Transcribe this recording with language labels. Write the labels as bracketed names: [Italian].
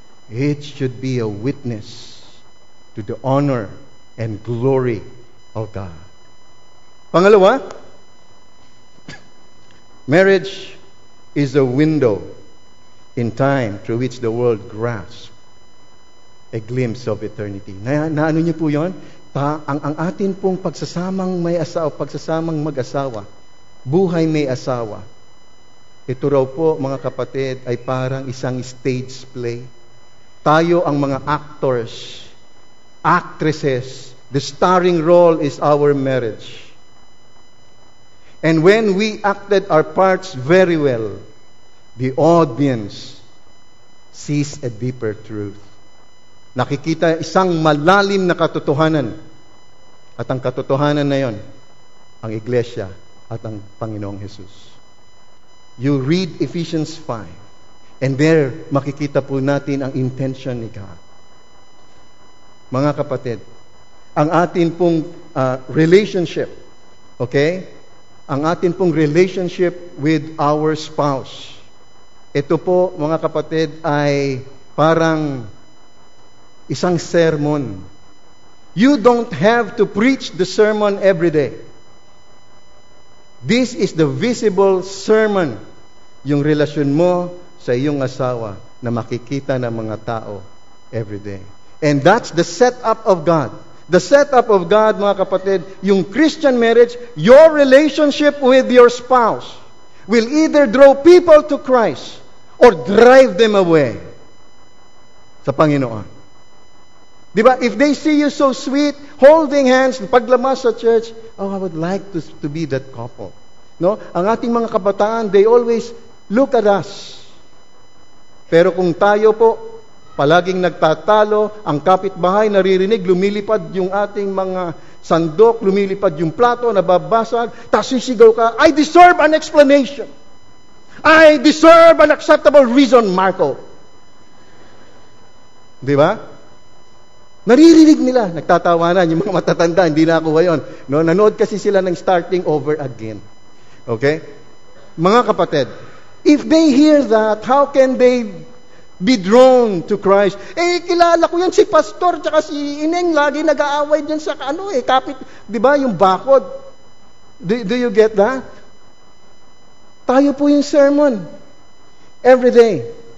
[English] It should be a witness to the honor and glory of God. Pangalawa, marriage is a window in time through which the world grasps a glimpse of eternity. [Filipino] Naano niyo po yun? Ang atin pong pagsasamang may asawa, pagsasamang mag-asawa, buhay may asawa, ito raw po, mga kapatid, ay parang isang stage play. Tayo ang mga [English] actors, actresses, the starring role is our marriage. And when we acted our parts very well, the audience sees a deeper truth. [Filipino] Nakikita isang malalim na katotohanan. At ang katotohanan na yon, ang Iglesia at ang Panginoong Jesus. [English] You read Ephesians 5, and there [Filipino] makikita po natin ang [English] intention ni God. [Filipino] mga kapatid, ang atin pong relationship, okay? Ang atin pong [English] relationship with our spouse. [Filipino] Ito po, mga kapatid, ay parang isang sermon. [English] You don't have to preach the sermon every day. This is the visible sermon. [Filipino] Yung relasyon mo sa iyong asawa na makikita ng mga tao [English] every day. And that's the setup of God. The setup of God, mga kapatid, yung Christian marriage, your relationship with your spouse will either draw people to Christ or drive them away [Filipino] sa Panginoon. Di ba? [English] If they see you so sweet, holding hands, [Filipino] paglamas sa [English] church, oh, I would like to be that couple. No? [Filipino] Ang ating mga kabataan, [English] they always look at us. [Filipino] Pero kung tayo po, palaging nagtatalo, ang kapitbahay naririnig, lumilipad yung ating mga sandok, lumilipad yung plato, nababasag, tapos sisigaw ka, [English] I deserve an explanation. I deserve an acceptable reason, Marco. [Filipino] Di ba? Naririnig nila, nagtatawanan yung mga matatanda, hindi na ako ngayon. No? Nanood kasi sila ng Starting Over Again. Okay? Mga kapatid, [English] if they hear that, how can they be drawn to Christ? [Filipino] Kilala ko yan si Pastor tsaka si Ineng, lagi nag-aaway dyan sa kapit, di ba, yung bakod. [English] Do you get that? [Filipino] Tayo po yung sermon. [English] Every day.